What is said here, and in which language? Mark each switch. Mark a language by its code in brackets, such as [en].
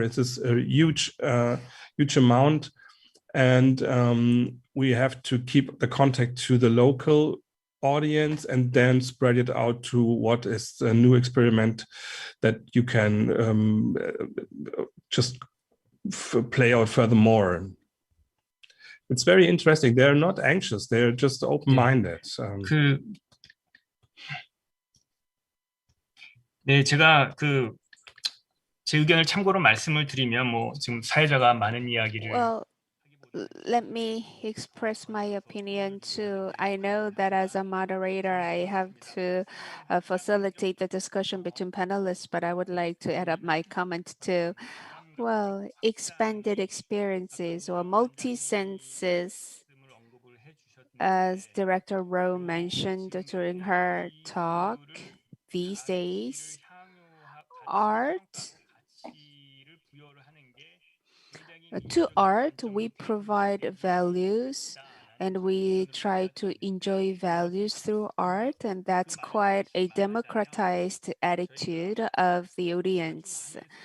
[en] It is a huge amount. And we have to keep the contact to the local audience and then spread it out to what is a new experiment that you can just play out furthermore. It's very interesting. They're not anxious. They're just open-minded. [ko] 네, 제가 제 의견을 참고로 말씀을 드리면, 지금 사회자가 많은 이야기를. [en] Well, let me express my opinion too. I know that as a moderator, I have to facilitate the discussion between panelists, but I would like to add up my comment too. Well, expanded experiences or multi-senses, as Director Rowe mentioned during her talk, these days, to art, we provide values and we try to enjoy values through art, and that's quite a democratized attitude of the audience.